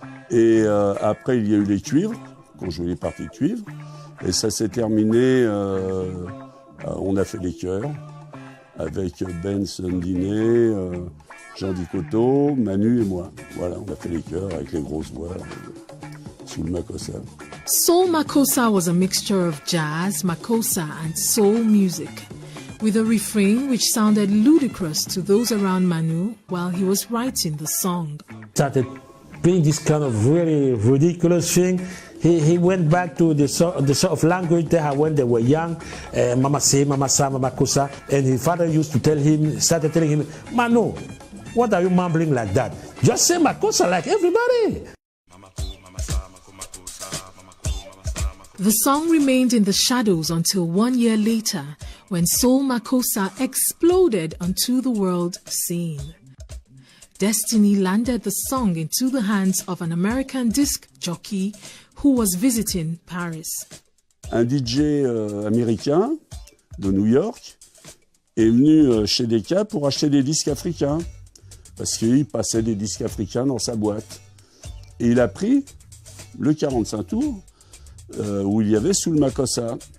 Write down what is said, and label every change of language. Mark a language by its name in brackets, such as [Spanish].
[French] Et après, il y a eu les cuivres, qu'on jouait les parties de cuivre. Et ça s'est terminé, on a fait les chœurs, avec Ben Sundiné, Jean Dicoto, Manu et moi. Voilà, on a fait les chœurs avec les grosses voix, Soul Makossa. [English] Soul Makossa was a mixture of jazz, makossa and soul music, with a refrain which sounded ludicrous to those around Manu while he was writing the song. Started playing this kind of really ridiculous thing. He went back to the sort of language they had when they were young, Mama say, Mama sa, Mama kosa, and his father used to started telling him, Manu, what are you mumbling like that? Just say Makossa like everybody. The song remained in the shadows until 1 year later, when Soul Makossa exploded onto the world scene. Destiny landed the song into the hands of an American disc jockey who was visiting Paris. [French] Un DJ américain de New York est venu chez Decca pour acheter des disques africains, parce qu'il passait des disques africains dans sa boîte. Et il a pris le 45 tours où il y avait Soul Makossa.